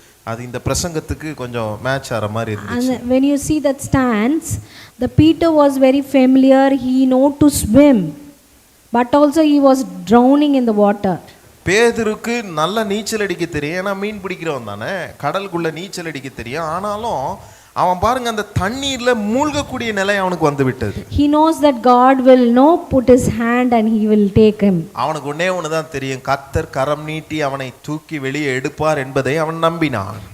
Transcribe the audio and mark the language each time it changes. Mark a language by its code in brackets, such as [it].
[ta] அது இந்த பிரசங்கத்துக்கு கொஞ்சம் மேட்ச் ஆற மாதிரி இருந்துச்சு. [en] And when you see that stance, the Peter was very familiar, he know to swim, but also he was drowning in the water. [ta] பேதுருக்கு நல்ல நீச்சல் அடிக்க தெரியும், ஏன்னா மீன் பிடிக்கிறவன் தானே, கடலுக்குள்ள நீச்சல் அடிக்க தெரியும். ஆனாலும் அவன் பாருங்க அந்த தண்ணீர்ல மூழ்கக்கூடிய நிலை அவனுக்கு வந்து விட்டது. [en] He knows that God will put his hand and he will take him. [ta] அவனுக்கு ஒண்ணே தான் தெரியும், கர்த்தர் கரம் நீட்டி அவனை தூக்கி வெளியே எடுப்பார் என்பதை அவன் நம்பினான்.